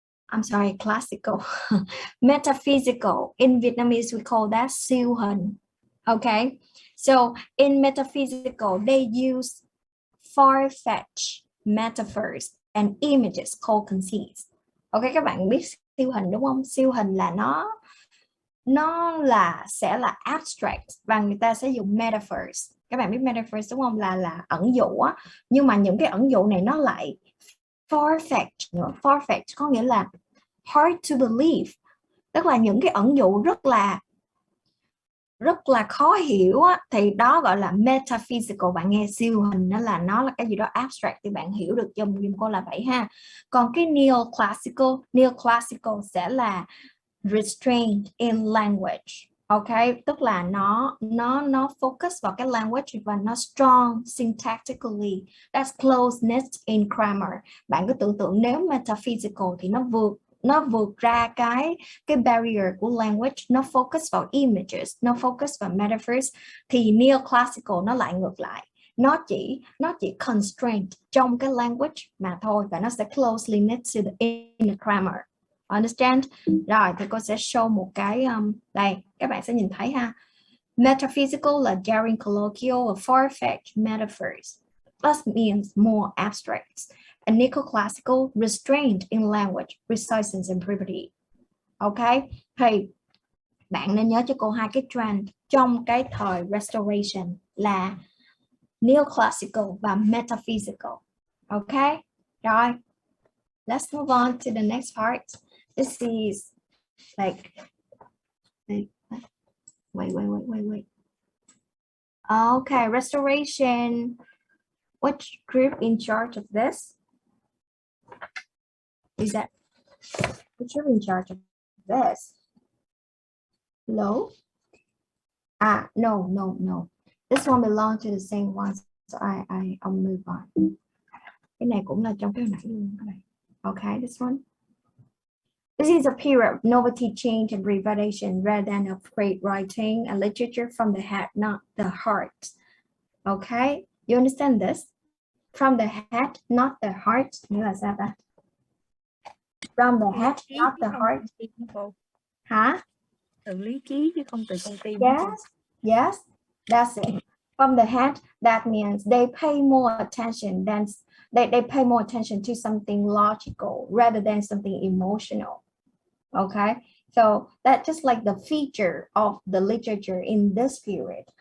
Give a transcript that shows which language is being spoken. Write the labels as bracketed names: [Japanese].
[English] I'm sorry, classical. Metaphysical, in Vietnamese we call that siêu hình. Okay, so in metaphysical they use far-fetched metaphors and images called conceits. [Vietnamese] Ok, các bạn biết siêu hình đúng không? Siêu hình là nó sẽ là abstract và người ta sẽ dùng metaphors. Các bạn biết metaphors đúng không? Là ẩn dụ á. Nhưng mà những cái ẩn dụ này nó lại far-fetched nữa. Far-fetched có nghĩa là hard to believe. Tức là những cái ẩn dụ rất là khó hiểu á, thì đó gọi là metaphysical. Bạn nghe siêu hình nó là cái gì đó abstract thì bạn hiểu được giùm cô là vậy ha. Còn cái neoclassical sẽ là restrained in language. Ok, tức là nó focus vào cái language và nó strong syntactically. [English] That's closeness in grammar. [Vietnamese] Bạn cứ tưởng tượng nếu metaphysical thì nó vượt ra cái barrier của language, nó focus vào images, nó focus vào metaphors. Thì neoclassical nó lại ngược lại, nó chỉ constraint trong cái language mà thôi, và nó sẽ closely knit to the grammar. Understand? Rồi thì cô sẽ show một cái đây, các bạn sẽ nhìn thấy ha. [English] Metaphysical là daring colloquial or far-fetched metaphors. Plus means more abstract. And neoclassical restrained in language, preciseness and brevity. [Vietnamese] Ok, thì bạn nên nhớ cho cô hai cái trend trong cái thời restoration là neoclassical và metaphysical. [English] Ok, rồi, let's move on to the next part. This is like wait. Okay, restoration. Which group in charge of this? Is that which group in charge of this? Hello? No. This one belongs to the same one, so I'll move on. [Vietnamese] Cái này cũng là trong cái nãy luôn các bạn. [English] Okay, this one. This is a period of novelty, change, and revelation rather than of great writing and literature from the head, not the heart. Okay, you understand this? From the head, not the heart. Nghĩa là sao ta? From the head, not the heart. Hả? [Vietnamese] Từ lý trí chứ không từ con tim. [English] Yes, that's it. From the head, that means they pay more attention than they pay more attention to something logical rather than something emotional. Okay, so that's just like the feature of the literature in this period.